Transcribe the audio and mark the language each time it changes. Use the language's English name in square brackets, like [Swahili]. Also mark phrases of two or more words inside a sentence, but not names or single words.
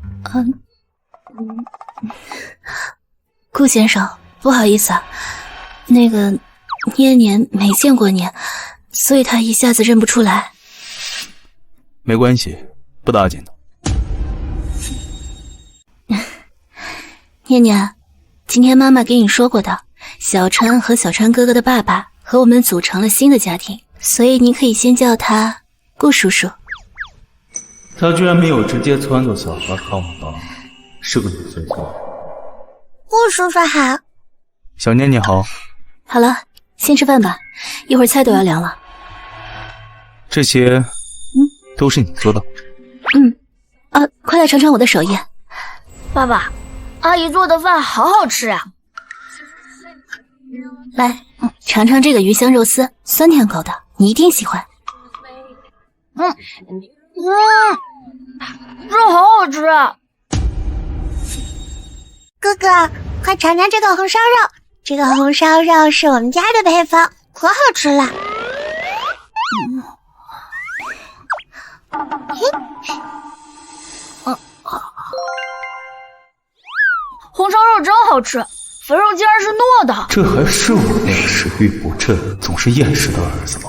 [Chinese] 顧先生，不好意思啊，那個念念沒見過您，所以他一下子認不出來。沒關係，不打緊的。念念，今天媽媽給你說過的，小川和小川哥哥的爸爸和我們組成了新的家庭，所以你可以先叫他顧叔叔。他居然沒有直接撺掇小孩看我吧，是個有罪犯。顧叔叔好。小念念好。好了，先吃飯吧，一會兒菜都要涼了。這些都是你做的？快來嘗嘗我的手藝。爸爸，阿姨做的飯好好吃呀。來，嘗嘗這個魚香肉絲，酸甜口的，你一定喜歡。這好好吃啊！哥哥，快嘗嘗這個紅燒肉，這個紅燒肉是我們家的配方，可好吃了。紅燒肉真好吃，肥肉竟然是糯的。這還是我那個食欲不振、總是厭食的兒子嗎？